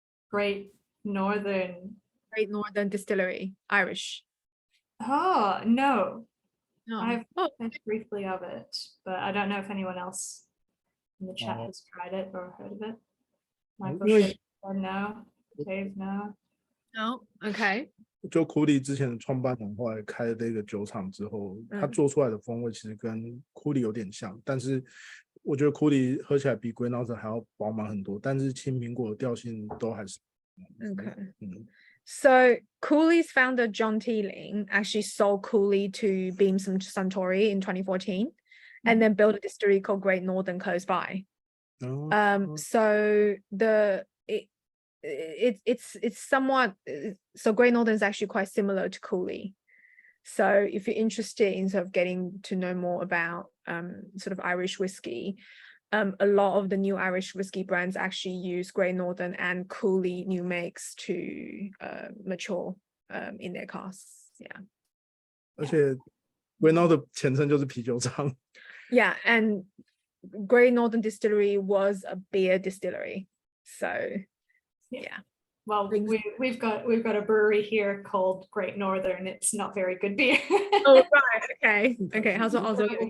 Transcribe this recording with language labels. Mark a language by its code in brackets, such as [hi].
[en] Great Northern. Great Northern Distillery, Irish. Oh, no. No. I've heard briefly of it, but I don't know if anyone else in the chat has tried it or heard of it. Michael Really? said no. Dave, no. No. Okay. [zh] 就库里之前的创办人后来开了这个酒厂之后，他做出来的风味其实跟库里有点像，但是我觉得库里喝起来比 Grey Northern 还要饱满很多，但是青苹果的调性都还是 [en] Okay. So Cooley's founder John Teeling actually sold Cooley to Beamson Suntory in 2014, and then built a distillery called Great Northern close by. So it's somewhat, so Great Northern is actually quite similar to Cooley. So if you're interested in sort of getting to know more about sort of Irish whiskey, a lot of the new Irish whiskey brands actually use Great Northern and Cooley new makes to mature in their casks. Yeah. [zh] 而且 Grey Northern 的前身就是啤酒厂。 [en] Yeah, and Great Northern Distillery was a beer distillery. So yeah. Well, we've got a brewery here called Great Northern. It's not very good beer. Oh right, okay. How's it also?